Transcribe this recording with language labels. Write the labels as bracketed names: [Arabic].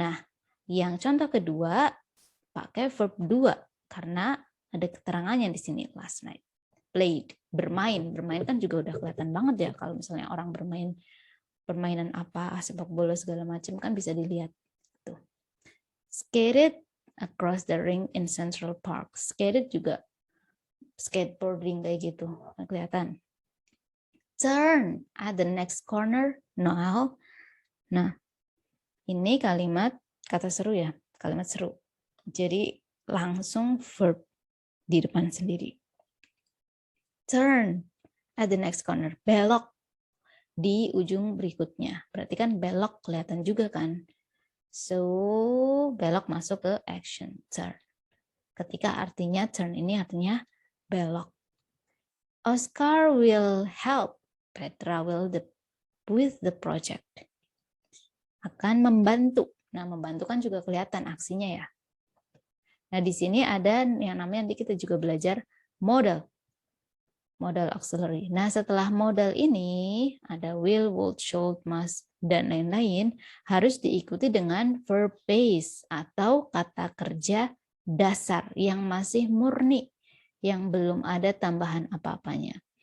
[Indonesian] Nah, yang contoh kedua pakai verb 2 karena ada keterangannya di sini, [English] last night. [Indonesian] Played, bermain. Bermain kan juga udah kelihatan banget ya kalau misalnya orang bermain permainan apa, sepak bola segala macam kan bisa dilihat. Tuh. [English] Skated across the ring in Central Park. [Indonesian] Skated juga skateboarding kayak gitu, kelihatan. [English] Turn at the next corner now. [Indonesian] Nah, ini kalimat kata seru ya, kalimat seru. Jadi langsung verb di depan sendiri. [English] Turn at the next corner. [Indonesian] Belok di ujung berikutnya. Berarti kan belok kelihatan juga kan. So, belok masuk ke action. Turn. Ketika artinya turn ini artinya belok. [English] Oscar will help Petra with the project. [Indonesian] Akan membantu. Nah, membantu kan juga kelihatan aksinya ya. Nah, di sini ada yang namanya nanti kita juga belajar modal. Modal auxiliary. Nah, setelah modal ini ada will, would, should, must, dan lain-lain harus diikuti dengan verb base atau kata kerja dasar yang masih murni, yang belum ada tambahan apa-apanya.